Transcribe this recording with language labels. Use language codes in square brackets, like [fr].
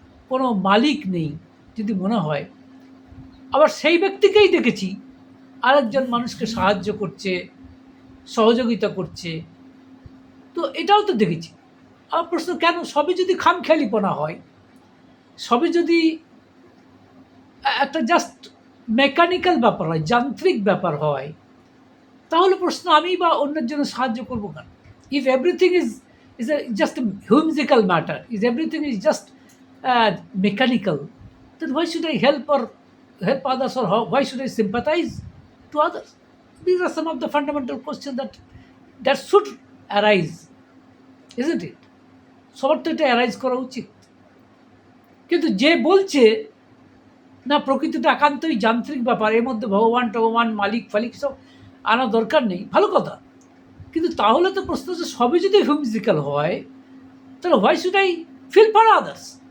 [bn] কোনো মালিক নেই যদি মনে হয়, আবার সেই ব্যক্তিকেই দেখেছি আরেকজন মানুষকে সাহায্য করছে, সহযোগিতা করছে, তো এটাও তো দেখেছি। আমার প্রশ্ন, কেন সবই যদি খামখেয়ালিপনা হয়, সবই যদি একটা জাস্ট মেকানিক্যাল ব্যাপার হয়, যান্ত্রিক ব্যাপার হয়, তাহলে প্রশ্ন, আমি বা অন্যের জন্য সাহায্য করবো কেন? [en] If everything is just হিউমজিক্যাল matter, everything is just mechanical, then why should I help others, or why should I sympathize to others? These are some of the fundamental questions that should arise, isn't it? [bn] সবার তো এটা arise করা উচিত। কিন্তু যে বলছে না প্রকৃতিটা একান্তই যান্ত্রিক ব্যাপার, এর মধ্যে ভগবান টগবান মালিক ফালিক সব আনা দরকার নেই, ভালো কথা। কিন্তু তাহলে তো প্রশ্ন হচ্ছে, সবই যদি হিউম্যানিক্যাল হয়, তাহলে [en] Why should I feel for others?